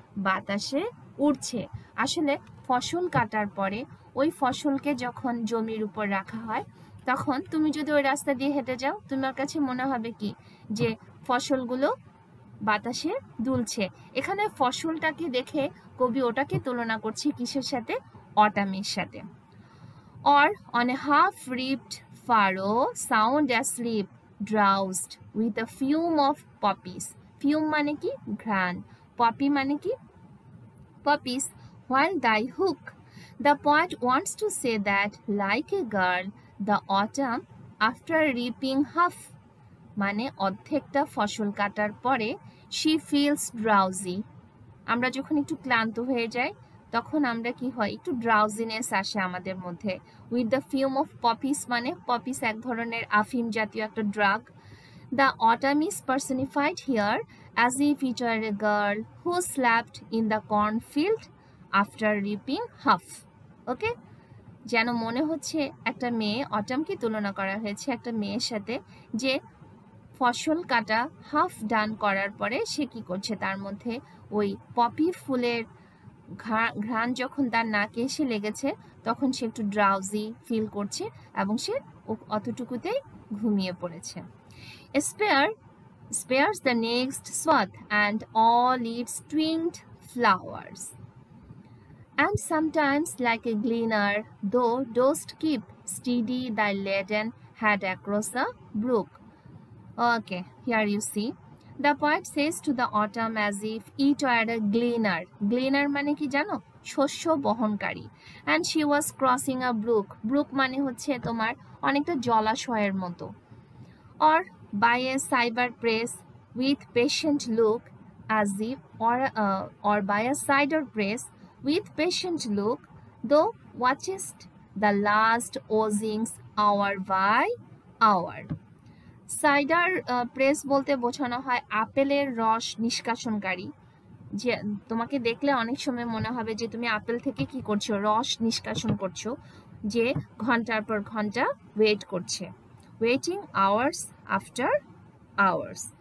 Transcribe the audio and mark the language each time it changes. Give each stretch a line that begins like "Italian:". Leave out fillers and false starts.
Bangla: বাতাসে উড়ছে। আসলে ফসল কাটার পরে ওই ফসলকে যখন জমির উপর রাখা হয় তখন তুমি যদি ওই রাস্তা দিয়ে হেঁটে যাও, তোমার কাছে মনে হবে কি যে ফসলগুলো বাতাসে দুলছে। এখানে ফসলটাকে দেখে কবি ওটাকে তুলনা করছে কিসের সাথে? অটামের সাথে।
English: or on a half-ripped furrow sound asleep, drowsed with a fume of poppies.
Bangla: Fume মানে কি? ঘ্রাণ। poppy মানে কি? poppies.
English: While thy hook, the poet wants to say that like a girl, the autumn after reaping half
Bangla: মানে অর্ধেকটা ফসল কাটার পরে
English: she feels drowsy,
Bangla: আমরা যখন একটু ক্লান্ত হয়ে যাই তখন আমরা কি হয়? একটু ড্রাউজিনেস আসে আমাদের মধ্যে।
English: with the fume of poppies
Bangla: মানে পপিস এক ধরনের আফিম জাতীয় একটা drug.
English: The autumn is personified here as if it were a girl who slapped in the cornfield after reaping half.
Bangla: ওকে, যেন মনে হচ্ছে একটা মেয়ে, অটামকে তুলনা করা হয়েছে একটা মেয়ের সাথে যে ফসল কাটা হাফ ডান করার পরে সে কি করছে? তার মধ্যে ওই পপি ফুলের ঘ্রাণ যখন তার নাকে এসে লেগেছে তখন সে একটু ড্রাউজি ফিল করছে এবং সে অতটুকুতেই ঘুমিয়ে পড়েছে।
English: spares the next swath and all its twinned flowers, and sometimes like a gleaner thou dost keep steady thy laden had across a brook. Okay, here you see. The poet says to the autumn as if it were a gleaner.
Bangla: Gleaner মানে কি জানো? শস্য বহনকারী।
English: And she was crossing a brook.
Bangla: Brook মানে হচ্ছে তোমার অনেকটা জলাশয়ের মতো।
English: Or by a cypress with patient look as if or by a cider press with patient look thou watchest the last oozings hour by hour.
Bangla: Cider press বলতে বোঝানো হয় আপেলের রস নিষ্কাশনকারী। যে তোমাকে দেখলে অনেক সময় মনে হবে যে তুমি আপেল থেকে কি করছো, রস নিষ্কাশন করছো, যে ঘন্টার পর ঘন্টা ওয়েট করছে,
English: Waiting hours after hours.